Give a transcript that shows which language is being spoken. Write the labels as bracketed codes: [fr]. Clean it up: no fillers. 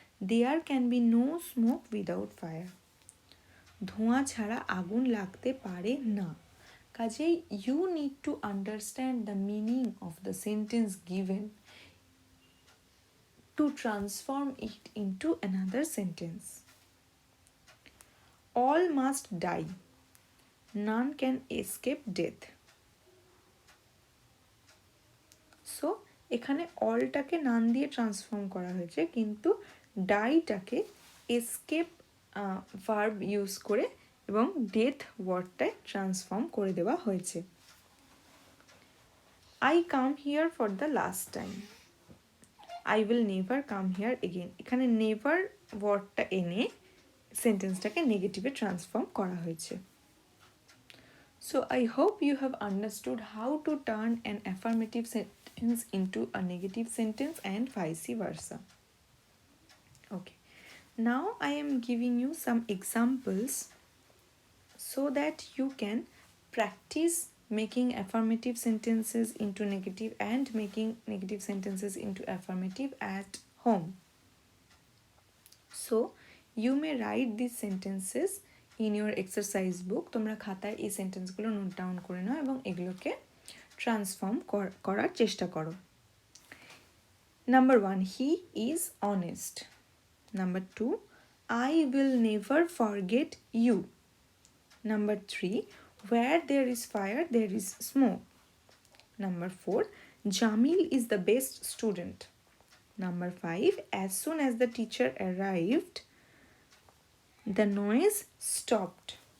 [en] there can be no smoke without fire, [bn] ধোঁয়া ছাড়া আগুন লাগতে পারে না। [en] কাজেই you need to understand the meaning of the sentence given to transform it into another sentence. All must die, none can escape death. [bn] So এখানে অলটাকে নান দিয়ে transform করা হয়েছে, কিন্তু ডাইটাকে এসকেপ ভার্ব ইউজ করে এবং ডেথ ওয়ার্ডটায় ট্রান্সফর্ম করে দেওয়া হয়েছে। [en] I come here for the last time, I will never come here again। [bn] এখানে নেভার ওয়ার্ডটা এনে সেন্টেন্সটাকে নেগেটিভে ট্রান্সফর্ম করা হয়েছে। [en] So I hope you have understood how to turn an affirmative sentence into a negative sentence and vice versa. Okay. Now I am giving you some examples so that you can practice making affirmative sentences into negative and making negative sentences into affirmative at home. So you may write these sentences in your exercise book. [bn] তোমরা খাতায় এই সেন্টেন্সগুলো note down করে নাও এবং এগুলোকে transform করার চেষ্টা করো। [en] Number 1, he is honest. Number 2, I will never forget you. Number 3, where there is fire, there is smoke. Number 4, Jamil is the best student. Number 5, as soon as the teacher arrived, the noise stopped.